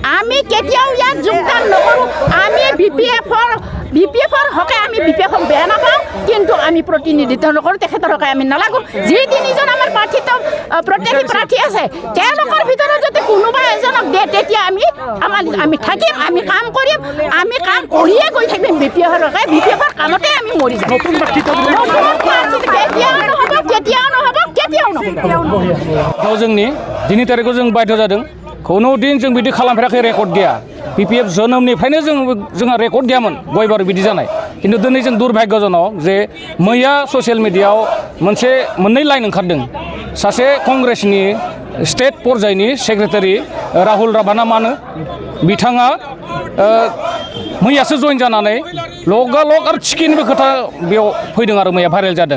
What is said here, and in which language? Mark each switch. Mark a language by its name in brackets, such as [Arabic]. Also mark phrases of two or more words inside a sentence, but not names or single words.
[Assamese] আমি কেতিয়াও ইয়াত যোগদান নকৰোঁ আমি BPFৰ হকে আমি BPFক বেয়া নাপাওঁ কিন্তু আমি প্ৰতিনিধিত্ব নকৰোঁ তেখেতৰ হকে আমি নালাগোঁ যি তিনিজন আমাৰ প্ৰত্যেকী প্ৰাৰ্থী আছে তেওঁলোকৰ ভিতৰত যদি কোনোবা এজনক দিয়ে তেতিয়া আমি থাকিম আমি কাম কৰিম আমি কাম কৰিয়ে গৈ থাকিম BPFৰ হকে BPFৰ কামতে আমি মৰি যাম [Bodo] केতিয়াও जोंनि दिनै तारिखआव जों बाध्य जादों कोनो दिन जों बिदि खालामफेराखै रेकर्ड गैया BPF जोनोमनिफ्रायनो जोंहा रेकर्ड गैयामोन गयबार बिदि जानाय किन्तु दिनै जों दुर्भाग्यजनक जे मैया ससियेल मिडियाआव मोननै लाइन ओंखारदों सासे कंग्रेसनि स्टेट पर्यायनि सेक्रेटारि राहुल राभाना मानो बिथाङा मैयासो जइन जानानै लगालग आरो चिकेननिबो खोथा बेयाव फैदों आरो मैया भाइरेल जादों